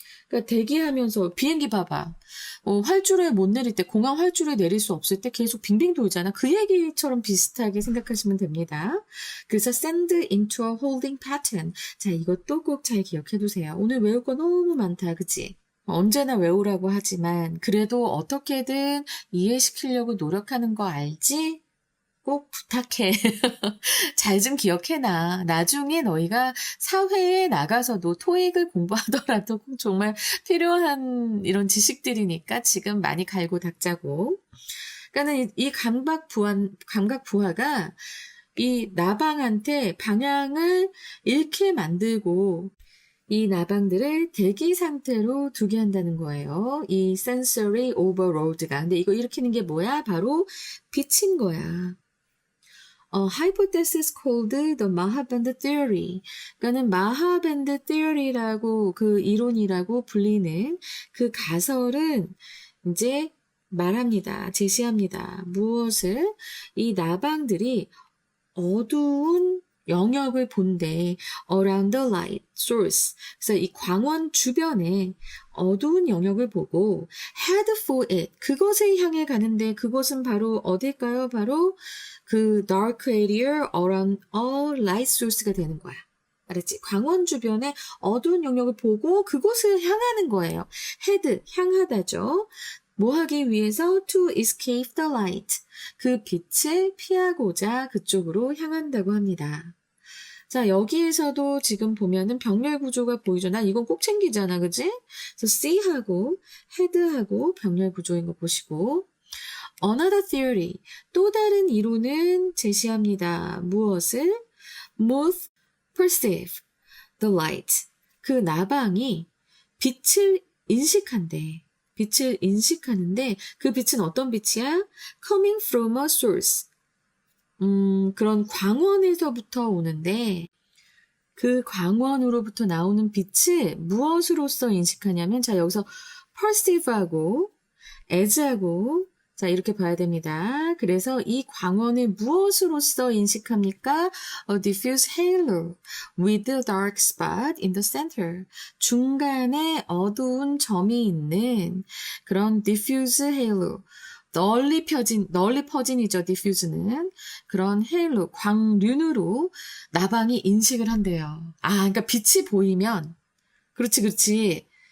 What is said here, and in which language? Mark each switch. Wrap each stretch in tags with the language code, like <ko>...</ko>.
<ko>그러니까 대기하면서 비행기 봐봐. 활주로에 못 내릴 때, 공항 활주로에 내릴 수 없을 때 계속 빙빙 돌잖아. 그 얘기처럼 비슷하게 생각하시면 됩니다. 그래서</ko> <en>send into a holding pattern.</en> <ko>자, 이것도 꼭 잘 기억해 두세요. 오늘 외울 거 너무 많다, 그치? 언제나 외우라고 하지만 그래도 어떻게든 이해시키려고 노력하는 거 알지? 꼭 부탁해. 잘 좀 기억해놔. 나중에 너희가 사회에 나가서도 토익을 공부하더라도 꼭 정말 필요한 이런 지식들이니까 지금 많이 갈고 닦자고. 그러니까는 이 감각부하가 이 나방한테 방향을 잃게 만들고 이 나방들을 대기 상태로 두게 한다는 거예요. 이</ko> <en>sensory overload</en> <ko>가. 근데 이거 일으키는 게 뭐야? 바로 빛인 거야.</ko> <en>hypothesis called the Mahaband theory.</en> <ko>그러니까는 마하밴드 theory라고 그 이론이라고 불리는 그 가설은 이제 말합니다. 제시합니다. 무엇을? 이 나방들이 어두운 영역을 본대.</ko> <en>around the light source.</en> <ko>그래서 이 광원 주변에 어두운 영역을 보고</ko> <en>head for it.</en> <ko>그것을 향해 가는데 그것은 바로 어딜까요? 바로 그</ko> <en>dark area around all light source가</en> <ko>되는 거야. 알았지? 광원 주변에 어두운 영역을 보고 그곳을 향하는 거예요.</ko> <en>head,</en> <ko>향하다죠. 뭐 하기 위해서?</ko> <en>to escape the light.</en> <ko>그 빛을 피하고자 그쪽으로 향한다고 합니다. 자, 여기에서도 지금 보면은 병렬 구조가 보이죠. 난 이건 꼭 챙기잖아, 그지? 그래서 C하고 헤드하고 병렬 구조인 거 보시고.</ko> <en>Another theory,</en> <ko>또 다른 이론은 제시합니다. 무엇을?</ko> <en>Moth perceive the light.</en> <ko>그 나방이 빛을 인식한대. 빛을 인식하는데 그 빛은 어떤 빛이야?</ko> <en>Coming from a source.</en> <ko>그런 광원에서부터 오는데 그 광원으로부터 나오는 빛을 무엇으로서 인식하냐면 자 여기서 perceive하고 as하고 자 이렇게 봐야 됩니다. 그래서 이 광원을 무엇으로서 인식합니까?</ko> <en>A diffuse halo with a dark spot in the center.</en> <ko>중간에 어두운 점이 있는 그런 diffuse halo. 널리 퍼진이죠, diffuse는. 그런 헤일로, 광륜으로 나방이 인식을 한대요. 아, 그러니까 빛이 보이면, 그렇지.</ko>